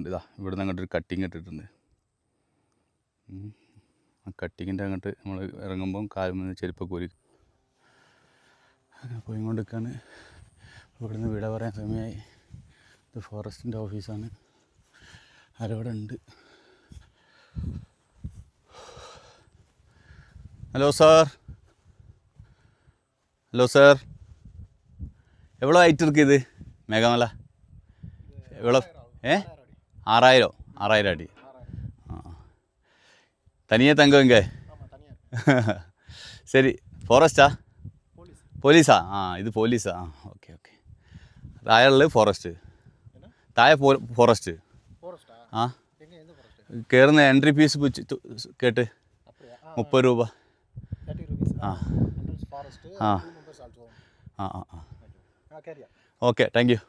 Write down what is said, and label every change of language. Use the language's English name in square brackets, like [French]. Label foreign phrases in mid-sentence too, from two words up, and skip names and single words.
[Malayalam] ഇതാ ഇവിടെ നിന്ന് അങ്ങോട്ടൊരു കട്ടിങ് ഇട്ടിട്ടുണ്ട്. ആ കട്ടിങ്ങിൻ്റെ അങ്ങോട്ട് നമ്മൾ ഇറങ്ങുമ്പം കാലുമെന്ന് ചെരുപ്പൊക്കെ ഊരി അങ്ങനെ പോയിക്കൊണ്ടിരിക്കുകയാണ്. ഇവിടുന്ന് വിട പറയാൻ സമയമായി. ഇത് ഫോറസ്റ്റിൻ്റെ ഓഫീസാണ്. ആരവിടെ ഉണ്ട്? ഹലോ സാർ, ഹലോ സാർ, [Tamil] எவ்வளோ ஹைட் இருக்குது மேகமலை? எவ்வளோ? 6000 அடி. தனியாக தங்குவீங்க? சரி. [Malayalam] ഫോറസ്റ്റാ? പോലീസാ? ആ ഇത് പോലീസാ. ആ [English] okay okay. [Malayalam] താഴെ ഫോറസ്റ്റ്, താഴെ ഫോറസ്റ്റ്. ആ കയറുന്ന എൻട്രി ഫീസ് കേട്ട് 30 രൂപ. ആ ആ ആ ആ ആ [English] okay, thank you.